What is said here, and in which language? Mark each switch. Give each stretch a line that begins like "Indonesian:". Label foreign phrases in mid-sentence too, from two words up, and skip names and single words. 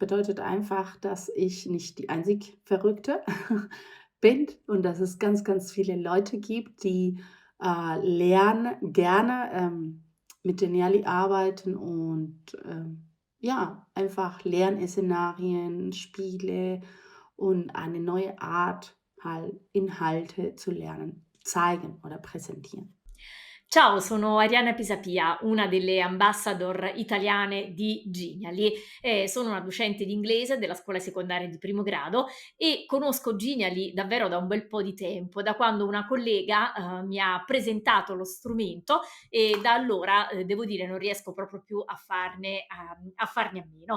German: Bedeutet einfach, dass ich nicht die einzig Verrückte bin und dass es ganz, ganz viele Leute gibt, die, lernen gerne, mit Geniali arbeiten und, ja, einfach Lernszenarien, Spiele und eine neue Art, halt Inhalte zu lernen, zeigen oder präsentieren.
Italian: Ciao, sono Arianna Pisapia, una delle ambassador italiane di Genially. Sono una docente di inglese della scuola secondaria di primo grado e conosco Genially davvero da un bel po' di tempo, da quando una collega mi ha presentato lo strumento e da allora devo dire non riesco proprio più a farne a meno.